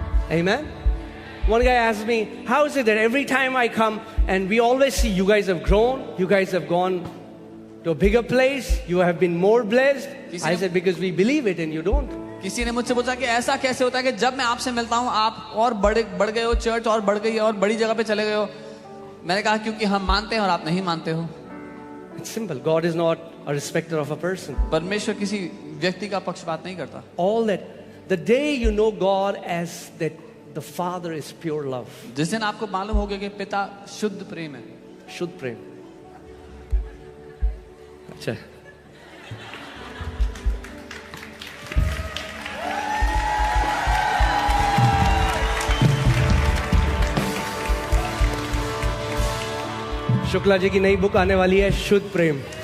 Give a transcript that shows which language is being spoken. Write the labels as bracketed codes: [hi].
[en] Amen. One guy asked me, how is it that every time I come and we always see you guys have grown, you guys have gone to a bigger place, you have been more blessed? I said, because we believe it and you don't. [hi] किसी ने मुझसे पूछा कि ऐसा कैसे होता है कि जब मैं आपसे मिलता हूँ आप और बढ़ गए हो, चर्च और बढ़ गई है और बड़ी जगह पे चले गए हो। मैंने कहा क्योंकि हम मानते हैं और आप नहीं मानते हो। [en] It's simple. God is not a respecter of a person. [hi] परमेश्वर किसी व्यक्ति का पक्षपात नहीं करता। [en] All that, the day you know God as that the Father is pure love. [hi] जिस दिन आपको मालूम होगा कि पिता शुद्ध प्रेम है, Shuddh prem. चल शुक्ला जी की नई बुक आने वाली है, शुद्ध प्रेम।